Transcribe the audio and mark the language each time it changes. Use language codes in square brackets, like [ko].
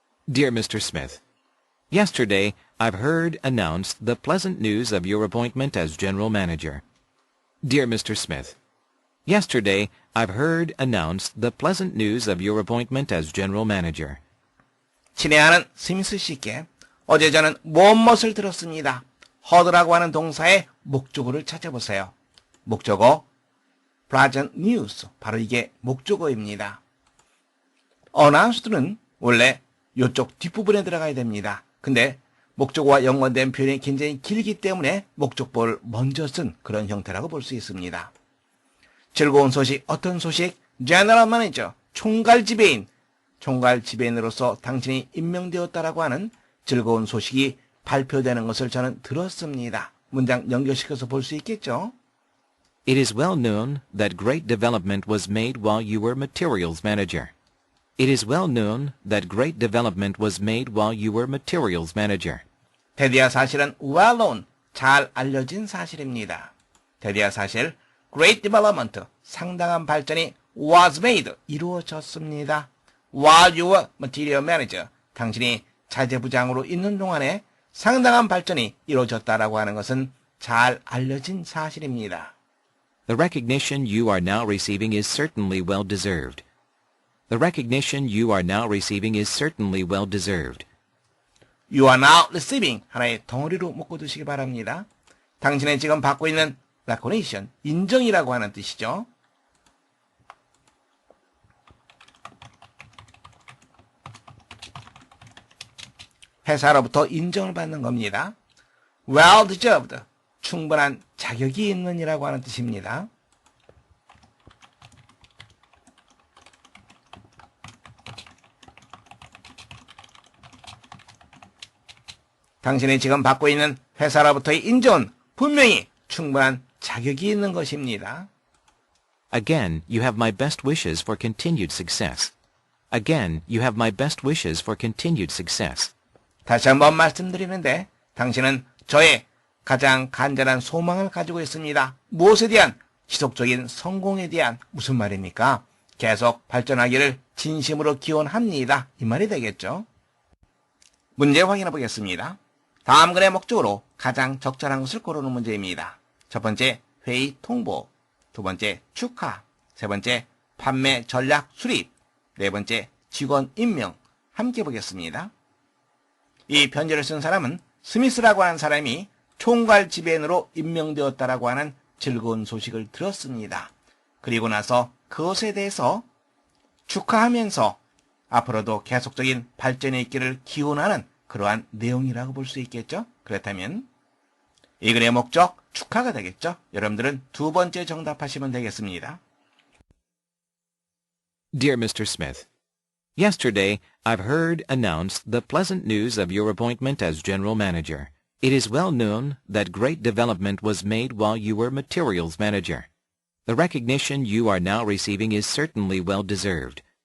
[en] Dear Mr. Smith, yesterday I've heard announced the pleasant news of your appointment as General Manager. Dear Mr. Smith, yesterday I've heard announced the pleasant news of your appointment as General Manager. [ko] 친애하는 스미스 씨께 어제 저는 무엇을 들었습니다. heard라고 하는 동사의 목적어를 찾아보세요. 목적어 [en] pleasant news, [ko] 바로 이게 목적어입니다. announced는 원래 이쪽 뒷부분에 들어가야 됩니다. 근데 목적어와 연관된 표현이 굉장히 길기 때문에 목적보를 먼저 쓴 그런 형태라고 볼 수 있습니다. 즐거운 소식, 어떤 소식? General Manager, 총괄 지배인. 총괄 지배인으로서 당신이 임명되었다라고 하는 즐거운 소식이 발표되는 것을 저는 들었습니다. 문장 연결시켜서 볼 수 있겠죠? [en] It is well known that great development was made while you were Materials Manager. It is well known that great development was made while you were Materials Manager. [ko] 대디아 사실은 [en] well known, [ko] 잘 알려진 사실입니다. 대디아 사실, [en] great development, [ko] 상당한 발전이 [en] was made, [ko] 이루어졌습니다. [en] While you were material manager, [ko] 당신이 자재부장으로 있는 동안에 상당한 발전이 이루어졌다라고 하는 것은 잘 알려진 사실입니다. [en] The recognition you are now receiving is certainly well deserved. The recognition you are now receiving is certainly well deserved. You are now receiving, [ko] 하나의 덩어리로 묶어두시기 바랍니다. 당신은 지금 받고 있는 recognition, 인정이라고 하는 뜻이죠. 회사로부터 인정을 받는 겁니다. [en] Well deserved, [ko] 충분한 자격이 있는이라고 하는 뜻입니다. 당신이 지금 받고 있는 회사로부터의 인정은 분명히 충분한 자격이 있는 것입니다. [en] Again, you have my best wishes for continued success. Again, you have my best wishes for continued success. [ko] 다시 한번 말씀드리는데 당신은 저의 가장 간절한 소망을 가지고 있습니다. 무엇에 대한? 지속적인 성공에 대한. 무슨 말입니까? 계속 발전하기를 진심으로 기원합니다. 이 말이 되겠죠? 문제 확인해 보겠습니다. 다음 글의 목적으로 가장 적절한 것을 고르는 문제입니다. 첫 번째, 회의 통보. 두 번째, 축하. 세 번째, 판매 전략 수립. 네 번째, 직원 임명. 함께 보겠습니다. 이 편지를 쓴 사람은 스미스라고 하는 사람이 총괄 지배인으로 임명되었다라고 하는 즐거운 소식을 들었습니다. 그리고 나서 그것에 대해서 축하하면서 앞으로도 계속적인 발전이 있기를 기원하는 그러한 내용이라고 볼 수 있겠죠? 그렇다면 이 글의 목적 축하가 되겠죠? 여러분들은 두 번째 정답하시면 되겠습니다. [en] Dear Mr. Smith, yesterday I've heard announced the pleasant news of your appointment as General Manager. It is well known that great development was made while you were Materials Manager. The recognition you are now receiving is certainly well deserved.